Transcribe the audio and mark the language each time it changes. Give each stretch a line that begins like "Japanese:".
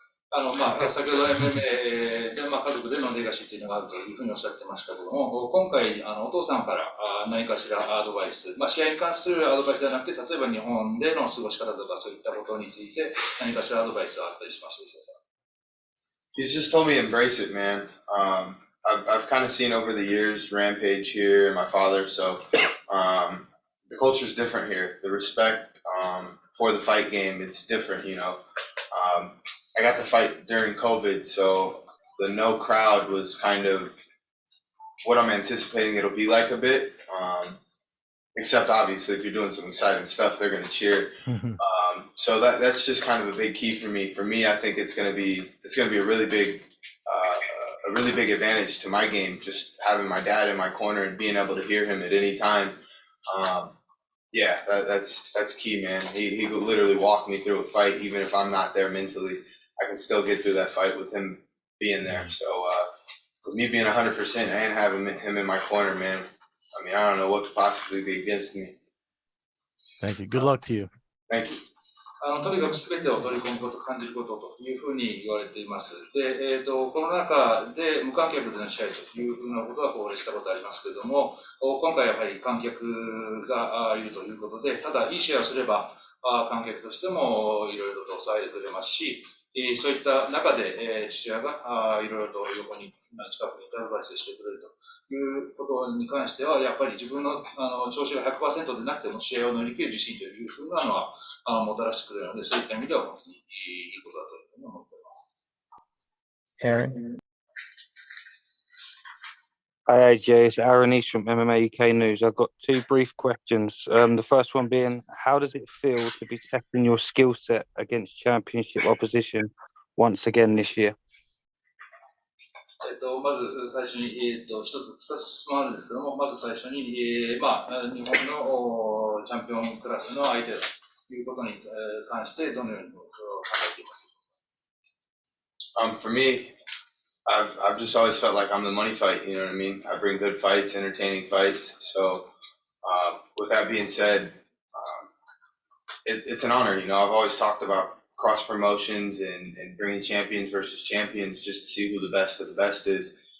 Japanese: 先ほど MMA で、家族でのレガシーというのがあるというふうにおっしゃってましたけども、今回お父さんから何かしらアドバイス、試合に関するアドバイスではなくて、例えば日本での過ごし方とかそういったことについて何かしらアドバイスがあったりしましたでしょうか。
English: He's just told me embrace it, man. I've kind of seen over the years Rampage here and my father, so the culture's different here. The respect for the fight game, it's different, you know. I got to fight during COVID, so the no crowd was kind of what I'm anticipating it'll be like a bit. Except obviously if you're doing some exciting stuff, they're going to cheer. So that's just kind of a big key for me. For me, I think it's going to be a really big advantage to my game, just having my dad in my corner and being able to hear him at any time. Yeah, that's key, man. He would literally walk me through a fight, even if I'm not there mentally. I can still get through that fight with him being there. So with me being 100% and having him in my corner, man, I mean, I don't know what could possibly be against me. Thank you. Good luck to you. Thank you.
Japanese: とにかく全てを取り込むこと、感じることというふうに言われています。で、コロナ禍で無観客での試合というふうなことはこうしたことありますけれども、今回やはり観客がいるということで、ただいい試合をすれば、観客としてもいろいろと騒いでくれますし、そういった中で、父親がいろいろと横に近くにいてアドバイスしてくれるということに関しては、やっぱり自分の調子が 100% でなくても試合を乗り切る自信というふうなのはもたらしてくれるので、そういった意味では本当にいいことだというふうに思っています。
English: Aaron. Hi AJ, it's Aaron East from MMA UK News. I've got two brief questions. The first one being, how does it feel to be testing your skill set against championship opposition once again this year?
Japanese: まず最初に、2つ質問あるんですけども、まず最初に、日本のチャンピオンクラスの相手ということに関してどのように考えていますか？
English: For me, I've just always felt like I'm the money fight, you know what I mean? I bring good fights, entertaining fights. So with that being said, it's an honor, you know. I've always talked about cross promotions and bringing champions versus champions just to see who the best of the best is.